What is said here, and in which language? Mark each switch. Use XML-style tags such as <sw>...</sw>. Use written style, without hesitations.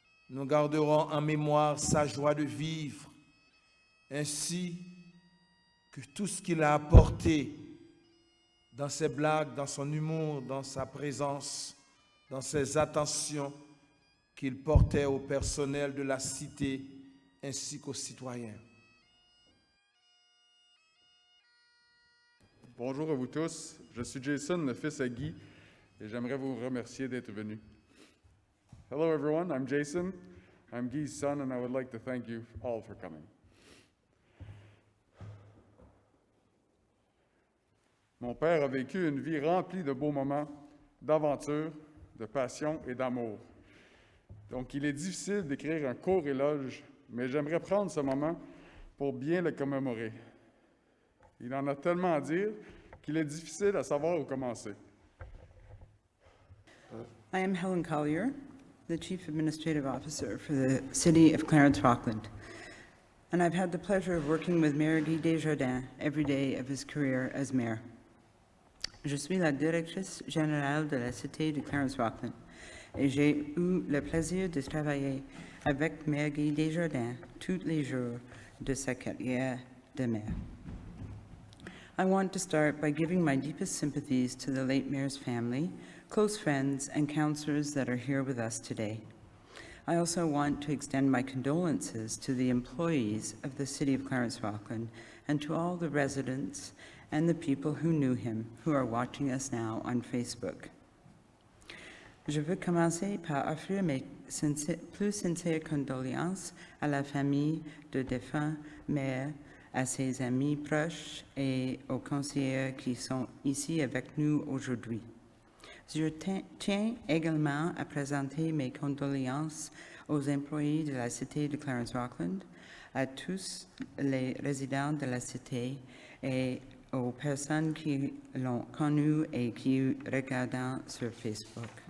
<fr>Nous garderons en mémoire sa joie de vivre, ainsi que tout ce qu'il a apporté dans ses blagues, dans son humour, dans sa présence, dans ses attentions qu'il portait au personnel de la cité ainsi qu'aux citoyens. Bonjour à vous tous, je suis Jason, le fils à Guy, et j'aimerais vous remercier d'être venus.</fr> <en>Hello everyone, I'm Jason. I'm Guy's son, and I would like to thank you all for coming.</en> <fr>Mon père a vécu une vie remplie de beaux moments, d'aventures, de passion et d'amour. Donc, il est difficile d'écrire un court éloge, mais j'aimerais prendre ce moment pour bien le commémorer. Il en a tellement à dire qu'il est difficile à savoir où commencer.</fr> <en>I am Helen Collier, the Chief Administrative Officer for the City of Clarence-Rockland, and I've had the pleasure of working with Mayor Guy Desjardins every day of his career as mayor.</en> <fr>Je suis la directrice générale de la Cité de Clarence-Rockland et j'ai eu le plaisir de travailler avec Mayor Guy Desjardins tous les jours de sa carrière de maire.</fr> <en>I want to start by giving my deepest sympathies to the late mayor's family, close friends, and councillors that are here with us today. I also want to extend my condolences to the employees of the City of Clarence-Rockland and to all the residents and the people who knew him who are watching us now on Facebook.</en> <fr>Je veux commencer par offrir mes plus sincères condoléances à la famille de défunt maire, à ses amis proches et aux conseillers qui sont ici avec nous aujourd'hui. Je tiens également à présenter mes condoléances aux employés de la Cité de Clarence-Rockland, à tous les résidents de la Cité et aux personnes qui l'ont connu et qui regardent sur Facebook.</fr>